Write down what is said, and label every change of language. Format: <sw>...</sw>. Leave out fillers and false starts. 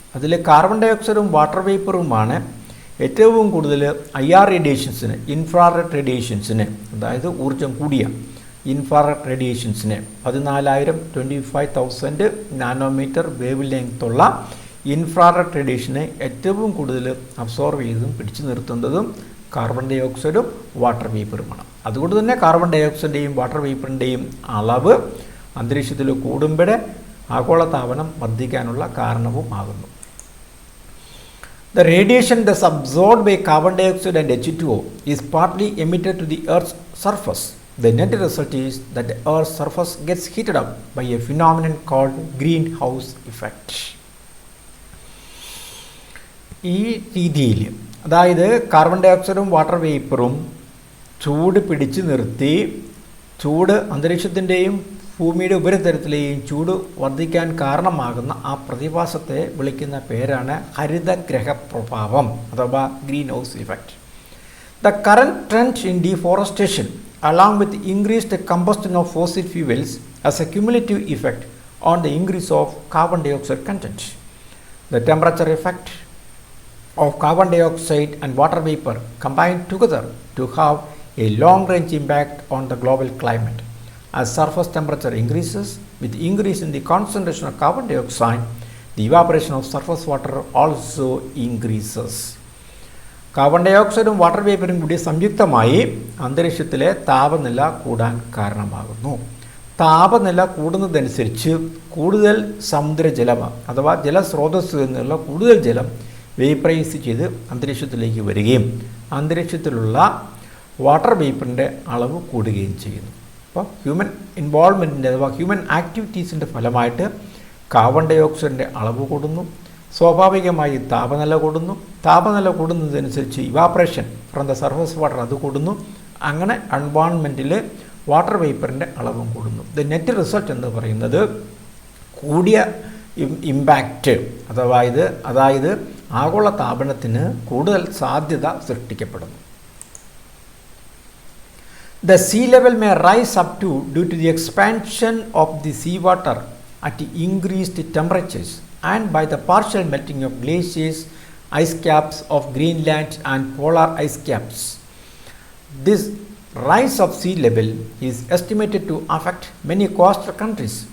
<ml>അതിൽ carbon dye ഓക്സൈഡും water വേപ്പറുമാണ് ഏറ്റവും കൂടുതൽ IR റേഡിയേഷൻസിന്, ഇൻഫ്രാറെഡ് റേഡിയേഷൻസിന്, അതായത് ഊർജം കൂടിയ ഇൻഫ്രാറെഡ് റേഡിയേഷൻസിന് 14,000 25,000 നാനോമീറ്റർ വേവ് ലെങ്ത്തുള്ള ഇൻഫ്രാറെഡ് റേഡിയേഷനെ ഏറ്റവും കൂടുതൽ അബ്സോർവ് ചെയ്തതും പിടിച്ചു നിർത്തുന്നതും കാർബൺ ഡൈ ഓക്സൈഡും വാട്ടർ വേപ്പറുമാണ്. അതുകൊണ്ട് തന്നെ കാർബൺ ഡൈ ഓക്സൈഡിൻ്റെയും വാട്ടർ വേപ്പറിൻ്റെയും അളവ് അന്തരീക്ഷത്തിൽ കൂടുമ്പോൾ ആഗോളതാപനം വർദ്ധിക്കാനുള്ള കാരണവും ആകുന്നു.</ml> <en>The radiation thus absorbed by carbon dioxide and H2O is partly emitted to the Earth's surface. The net result is that the Earth's surface gets heated up by a phenomenon called greenhouse effect.</en> <ml>ഈ രീതിയിൽ, അതായത് carbon dye ഓക്സൈഡും water വേപ്പറും ചൂട് പിടിച്ചു നിർത്തി ചൂട് അന്തരീക്ഷത്തിൻ്റെയും ഭൂമിയുടെ ഉപരിതലത്തിലെയും ചൂട് വർദ്ധിക്കാൻ കാരണമാകുന്ന ആ പ്രതിഭാസത്തെ വിളിക്കുന്ന പേരാണ് ഹരിതഗ്രഹ പ്രഭാവം അഥവാ green house effect.</ml> <en>The current trend in deforestation along with increased combustion of fossil fuels has a cumulative effect on the increase of carbon dioxide content. The temperature effect of carbon dioxide and water vapor combine together to have a long-range impact on the global climate. As surface temperature increases, with increase in the concentration of carbon dioxide, the evaporation of surface water also increases.</en> <ml>Carbon dye ഓക്സൈഡും water വേപ്പറും കൂടി സംയുക്തമായി അന്തരീക്ഷത്തിലെ താപനില കൂടാൻ കാരണമാകുന്നു. താപനില കൂടുന്നതനുസരിച്ച് കൂടുതൽ സമുദ്രജലം അഥവാ ജലസ്രോതസ്സിൽ നിന്നുള്ള കൂടുതൽ ജലം വേപ്പറൈസ് ചെയ്ത് അന്തരീക്ഷത്തിലേക്ക് വരികയും അന്തരീക്ഷത്തിലുള്ള വാട്ടർ വേപ്പറിൻ്റെ അളവ് കൂടുകയും ചെയ്യുന്നു. അപ്പോൾ ഹ്യൂമൻ ഇൻവോൾവ്മെൻറ്റിൻ്റെ അഥവാ ഹ്യൂമൻ ആക്ടിവിറ്റീസിൻ്റെ ഫലമായിട്ട് കാർബൺ ഡൈ ഓക്സൈഡിൻ്റെ അളവ് കൂടുന്നു. സ്വാഭാവികമായി താപനില കൂടുന്നു. താപനില കൂടുന്നതനുസരിച്ച്</ml> <en>evaporation from the surface water</en> <ml>അത് കൂടുന്നു. അങ്ങനെ എൻവയോൺമെൻറ്റിൽ വാട്ടർ വേപ്പറിൻ്റെ അളവും കൂടുന്നു.</ml> <en>the net result</en> <ml>എന്ന് പറയുന്നത് കൂടിയ ഇമ്പാക്റ്റ് അതായത് ആഗോള താപനത്തിന് കൂടുതൽ സാധ്യത സൃഷ്ടിക്കപ്പെടുന്നു.</ml> <en>The sea level may rise up to due to the expansion of the seawater at increased temperatures and by the partial melting of glaciers, ice caps of Greenland and polar ice caps. This rise of sea level is estimated to affect many coastal countries.</en>